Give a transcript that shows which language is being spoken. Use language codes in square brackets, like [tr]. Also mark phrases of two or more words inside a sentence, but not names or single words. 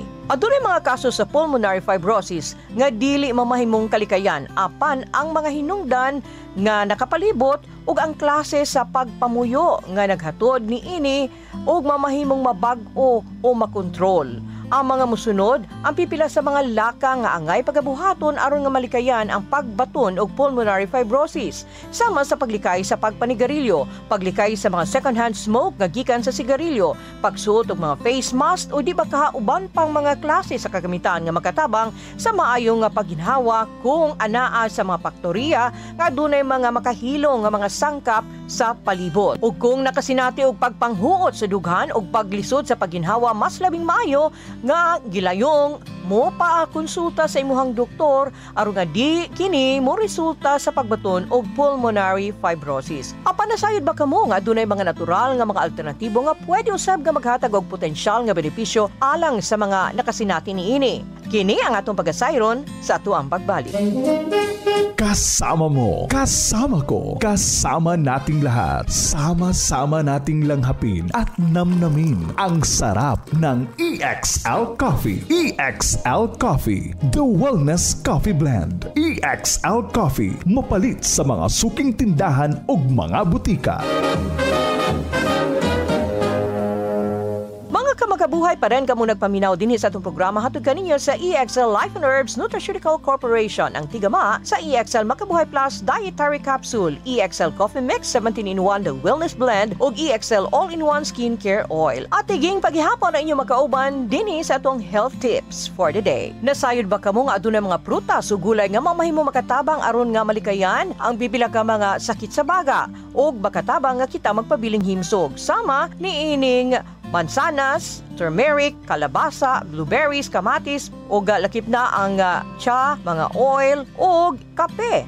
[ceb] Adunay mga kaso sa [en] pulmonary fibrosis [ceb] nga dili mamahimong kalikayan apan ang mga hinungdan nga nakapalibot ug ang klase sa pagpamuyo nga naghatod niini ug mamahimong mabag-o o makontrol. Ang mga musunod, ang pipila sa mga laka nga angay pagabuhaton aron nga malikayan ang pagbaton og [en] pulmonary fibrosis, [ceb] sama sa paglikay sa pagpanigarilyo, paglikay sa mga [en] second-hand smoke [ceb] nga gikan sa sigarilyo, pagsuot og mga [en] face mask [ceb] o di ba kahauban pang mga klase sa kagamitan nga makatabang sa maayong nga pagginhawa kung anaa sa mga paktoriya nga dunay mga makahilo nga mga sangkap sa palibot. Ug kung nakasinati og pagpanghuot sa dughan og paglisod sa pagginhawa, mas labing maayo nga gilayong mo pa konsulta sa imuhang doktor aron nga di kini mo resulta sa pagbaton og [en] pulmonary fibrosis. [ceb] Apan nasayod ba kamo nga dunay mga natural nga mga alternatibo nga pwede usab nga maghatag og potensyal nga benepisyo alang sa mga nakasinati niini? Kini ang atong pagasayron sa atuang pagbalik. [tl] Kasama mo, kasama ko, kasama nating lahat. Sama-sama nating langhapin at namnamin ang sarap ng EXL Coffee. [en] EXL Coffee, the wellness coffee blend. [ceb] EXL Coffee, mapalit sa mga suking tindahan ug mga butika. Makabuhay pa rin kamo nagpaminaw din sa atong programa hatod kaninyo sa EXL Life and Herbs Nutraceutical Corporation, ang tigama sa EXL Makabuhay Plus Dietary Capsule, EXL Coffee Mix 17-in-1 The Wellness Blend ug EXL All-in-1 Skincare Oil. At tiging paghihapon na inyo makauban din sa atong [en] health tips for the day. [ceb] Nasayod ba kamo nga adunay mga prutas o gulay nga mamahimo makatabang aron nga malikayan ang bibila ka mga sakit sa baga ug makatabang nga kita magpabiling himsog, sama niining mansanas, turmeric, kalabasa, blueberries, kamatis, o lakip na ang tsa, mga oil, o kape.